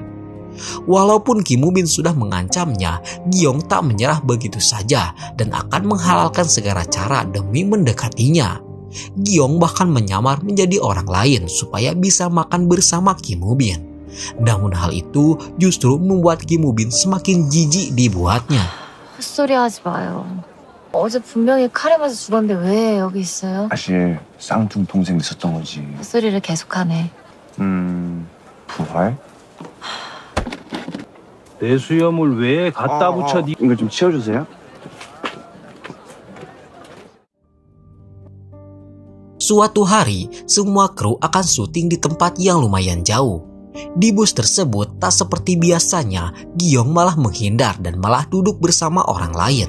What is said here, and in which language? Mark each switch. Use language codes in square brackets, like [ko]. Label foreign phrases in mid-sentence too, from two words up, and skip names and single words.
[id] Walaupun Kim Woo Bin sudah mengancamnya, Gyong tak menyerah begitu saja dan akan menghalalkan segala cara demi mendekatinya. Gyong bahkan menyamar menjadi orang lain supaya bisa makan bersama Kim Woo Bin. Namun hal itu justru membuat Kim Woo Bin semakin jijik dibuatnya. [ko] 헛소리 하지 마요. 어제 분명히 칼에 맞아 죽었는데 왜 여기 있어요? 사실 쌍둥 동생 있었던 거지. 헛소리를 계속하네. 부활? 내 수염을 왜 갖다 붙여? 이거 좀 치워주세요. [id] Suatu hari, semua kru akan syuting di tempat yang lumayan jauh. Di bus tersebut, tak seperti biasanya, Gyong malah menghindar dan malah duduk bersama orang lain.